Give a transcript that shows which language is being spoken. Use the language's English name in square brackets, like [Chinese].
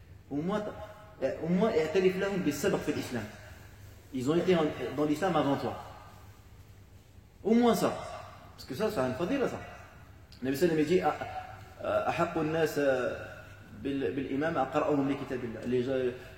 [French] Au moins, [Arabic] اعترف لهم بالسبق في الإسلام. [French] Ils ont été dans l'islam avant toi. Au moins ça. Parce que ça, c'est un fadila ça. Le Nabi sallam dit [Arabic] أحق الناس بالإمام أقرأهم لكتاب الله.